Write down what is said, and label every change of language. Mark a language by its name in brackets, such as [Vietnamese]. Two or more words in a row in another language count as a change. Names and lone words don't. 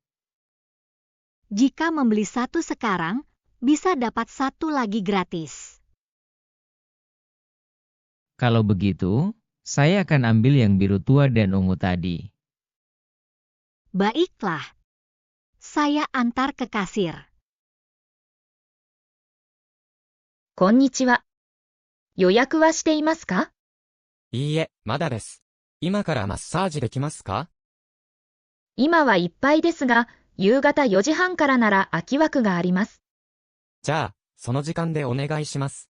[Indonesian] Jika membeli 1 sekarang, bisa dapat 1 lagi gratis. Kalau begitu, saya akan ambil yang biru tua dan ungu tadi. Baiklah. Saya antar ke kasir. [Japanese] こんにちは。予約はしていますか？いいえ、まだです。今からマッサージできますか？今はいっぱいですが、夕方4時半からなら空き枠があります。じゃあ、 その時間でお願いします。